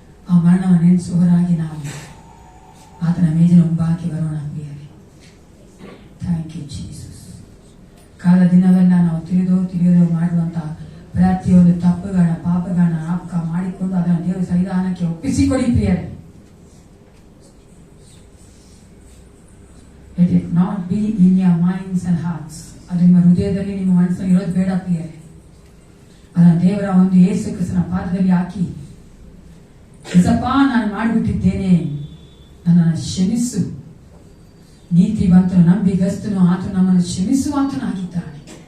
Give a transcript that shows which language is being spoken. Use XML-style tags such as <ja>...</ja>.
<kn>ಆ ಮರಣವನ್ನು ನೆನೆಸುವವರಾಗಿ ನಾವು ಆತನ ಮೇಜಿನ ಮುಂಭಾಗಕ್ಕೆ ಬರೋಣ ಪ್ರಿಯರೇ.</kn> <en>Thank you Jesus.</en> <kn>ಕಾಲ ದಿನವೆಲ್ಲ ನಾವು ತಿಳಿದೋ ಮಾಡುವಂತಹ ಪ್ರತಿಯೊಂದು ತಪ್ಪುಗಳನ್ನ, ಪಾಪಗಳನ್ನ ಜ್ಞಾಪಕ ಮಾಡಿಕೊಂಡು ಅದನ್ನು ದೇವರ ಸನ್ನಿಧಾನಕ್ಕೆ ಒಪ್ಪಿಸಿಕೊಡಿ ಪ್ರಿಯರೇ.</kn> <en>Let it not be in your minds and hearts.</en> <kn>ಅದು ನಿಮ್ಮ ಹೃದಯದಲ್ಲಿ, ನಿಮ್ಮ ಮನಸ್ಸಲ್ಲಿ ಇರೋದು ಬೇಡ ಪ್ರಿಯರೇ. ಅದನ್ನ ದೇವರ ಒಂದು ಯೇಸು ಕ್ರಿಸ್ತನ ಪಾದದಲ್ಲಿ ಹಾಕಿ, ಯೇಸಪ್ಪ ನಾನು ಮಾಡಿಬಿಟ್ಟಿದ್ದೇನೆ, ನನ್ನನ್ನು ಕ್ಷಮಿಸು. ನೀತಿವಂತನು, ನಂಬಿಗಸ್ತನು, ಆತನು ನಮ್ಮನ್ನು ಕ್ಷಮಿಸುವಾತನಾಗಿದ್ದಾನೆ.</kn>